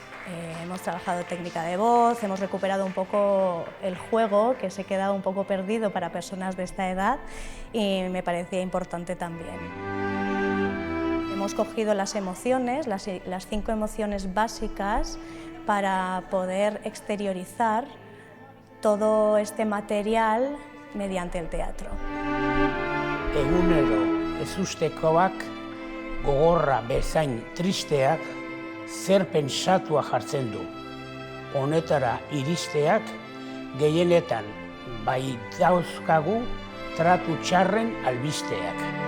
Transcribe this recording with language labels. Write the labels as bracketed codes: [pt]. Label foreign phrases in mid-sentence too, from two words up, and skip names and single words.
[es] Hemos trabajado técnica de voz, hemos recuperado un poco el juego que se queda un poco perdido para personas de esta edad y me parecía importante también. Hemos cogido las emociones, las 5 emociones básicas para poder exteriorizar todo este material mediante el teatro. [eu] Egunero ezustekoak, gogorra bezain tristeak, zer pentsatua jartzen du. Honetara iristeak gehienetan bai dauzkagu tratu txarren albisteak.